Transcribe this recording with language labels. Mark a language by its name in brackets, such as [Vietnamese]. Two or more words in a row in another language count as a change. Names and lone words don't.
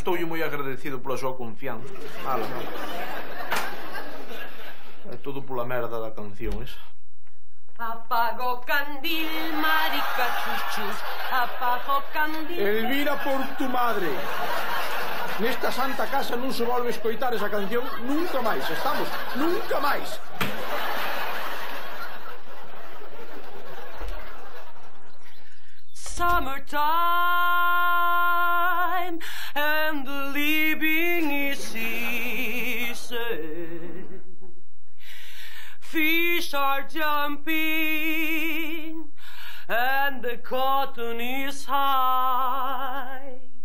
[Galician] Estou moi agradecido pola súa confianza. É todo pola merda da canción, esa. Apago candil, marica, chuchus. Apago candil. [Spanish] Elvira, por tu madre. [Galician] Nesta santa casa non se volve escoitar esa canción nunca máis. Estamos, nunca máis. [English] Summertime and the living is easy. Fish are jumping and the cotton is high.